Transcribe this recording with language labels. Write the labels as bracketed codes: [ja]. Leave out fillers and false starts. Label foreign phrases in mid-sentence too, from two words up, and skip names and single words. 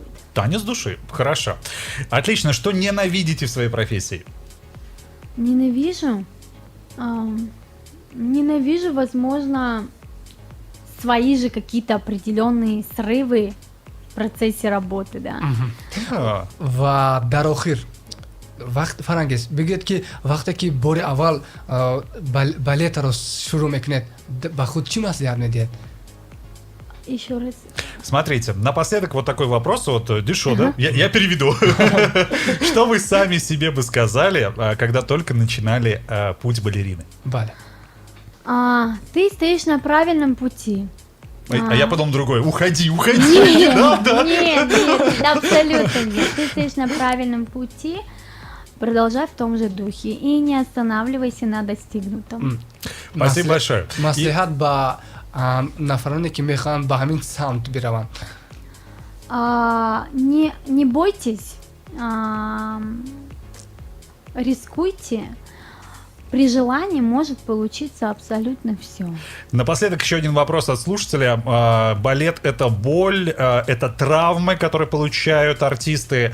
[ru] Танец души. Хорошо. Отлично. Что ненавидите в своей профессии? Ненавижу, возможно, свои же какие-то определенные срывы в процессе работы, да. А, [tg] ва дар охир вақт фарангез бигӯед ки вақте ки бори аввал балетаро шурӯъ мекунед ба худ чӣ маслиҳат медиҳед? [ru] Еще раз. Смотрите, напоследок вот такой вопрос от Дишо, да? Я переведу. Что вы сами себе бы сказали, когда только начинали путь балерины? Бале. Ты стоишь на правильном пути. А я потом другой. Уходи, уходи. Нет, Да, да. нет, абсолютно нет. Ты стоишь на правильном пути. Продолжай в том же духе и не останавливайся на достигнутом. Спасибо большое. И- [tg] маслиҳат ба нафароне ки мехоҳанд ба ҳамин самт бираванд. [ru] Не бойтесь, рискуйте. При желании может получиться абсолютно все. Напоследок еще один вопрос от слушателя. Балет — это боль, это травмы, которые получают артисты.